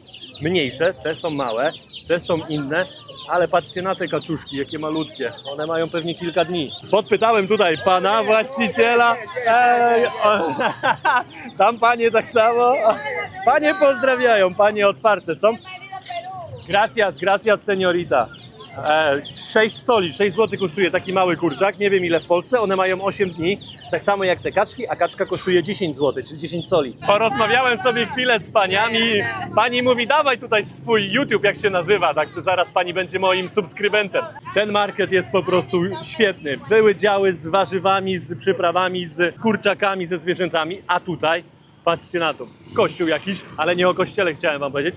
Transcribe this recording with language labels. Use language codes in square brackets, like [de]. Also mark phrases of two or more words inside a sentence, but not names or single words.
[pl] Mniejsze, te są małe, te są inne, ale patrzcie na te kaczuszki, jakie malutkie. One mają pewnie kilka dni. Podpytałem tutaj pana właściciela. Tam panie tak samo. Panie pozdrawiają, panie otwarte są. [es] Gracias, gracias, señorita. [pl] 6 soli, 6 zł kosztuje taki mały kurczak, nie wiem ile w Polsce, one mają 8 dni, tak samo jak te kaczki, a kaczka kosztuje 10 zł, czyli 10 soli. Porozmawiałem sobie chwilę z paniami, pani mówi dawaj tutaj swój YouTube, jak się nazywa, także zaraz pani będzie moim subskrybentem. Ten market jest po prostu świetny, były działy z warzywami, z przyprawami, z kurczakami, ze zwierzętami, a tutaj patrzcie na to, kościół jakiś, ale nie o kościele chciałem wam powiedzieć.